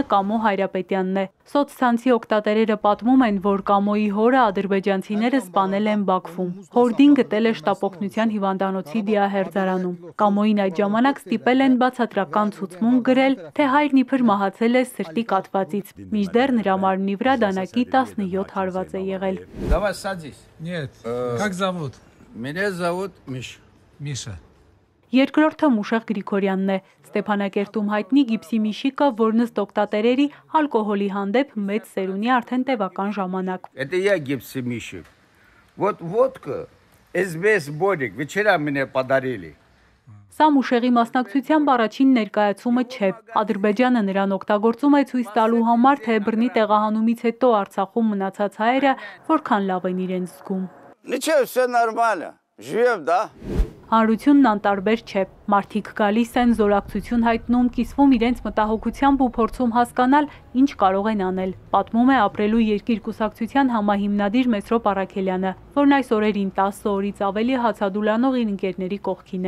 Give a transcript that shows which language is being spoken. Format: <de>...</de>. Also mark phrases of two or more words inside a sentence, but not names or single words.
<hy>Կամո Հայրապետյանն է։ Սոցցանցի օգտատերերը պատմում են, որ Կամոյի հորը ադրբեջանցիները սպանել են Բաքվում։ Հորդին գտել է շտապօգնության հիվանդանոցի դիահերձարանում։ Կամոյին այդ ժամանակ ստիպել են բացատրական ցուցմունք գրել, թե հայրն իբր մահացել է սրտի կաթվածից, մինչդեռ նրա մարմնի վրա դանակի 17 հարված է եղել։</hy> <ru>Давай садись. Нет. Как зовут? Меня зовут Миша. Миша.</ru> <hy>Երկրորդը Մուշեղ Գրիգորյանն է։ Ստեփանակերտում հայտնի գիպսի Միշիկը, որն ըստ օգտատերերի ալկոհոլի հանդեպ մեծ սերունի արդեն տևական ժամանակ։</hy> <ru>Это я гипси Мишик. Вот водка, СБС Бодик, вчера мне подарили.</ru> <hy>Սա Մուշեղի մասնակցությամբ առաջին ներկայացումը չէ։ Ադրբեջանը նրան օգտագործում է ցույց տալու համար, թե բռնի տեղահանումից հետո Արցախում մնացած հայերը որքան լավ են իրենց զգում։</hy> <ru>Ничего, все нормально. Живем, да?</ru> <hy>Հանրությունն անտարբեր չէ։ Մարդիկ գալիս են, զորակցություն հայտնում, կիսվում իրենց մտահոգությամբ ու փորձում հասկանալ, ինչ կարող են անել։ Պատմում է Ապրելու երկիր կուսակցության համահիմնադիր Մեսրոպ Առաքելյանը, որն այս օրերին 10 օրից ավելի հացադուլանող իր ընկերների կողքին է։</hy>